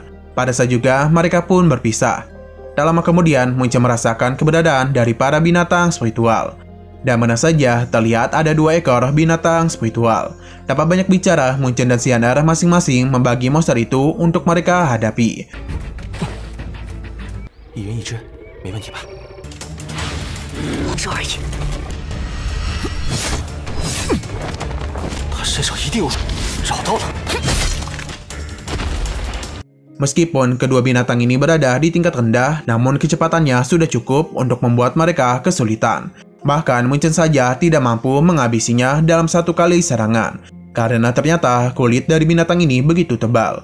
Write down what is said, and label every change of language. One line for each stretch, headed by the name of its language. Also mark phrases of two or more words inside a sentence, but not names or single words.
Indonesian: Pada saat juga mereka pun berpisah. Tak lama kemudian Mu Chen merasakan keberadaan dari para binatang spiritual. Dan mana saja terlihat ada 2 ekor binatang spiritual. Dapat banyak bicara, Mu Chen dan Xiandar masing-masing membagi monster itu untuk mereka hadapi.
Chinese: 一人一只，没问题吧？这而已。他身上一定有，找到了。
Indonesian: Meskipun kedua binatang ini berada di tingkat rendah, namun kecepatannya sudah cukup untuk membuat mereka kesulitan. Bahkan Mu Chen saja tidak mampu menghabisinya dalam 1 kali serangan, karena ternyata kulit dari binatang ini begitu tebal.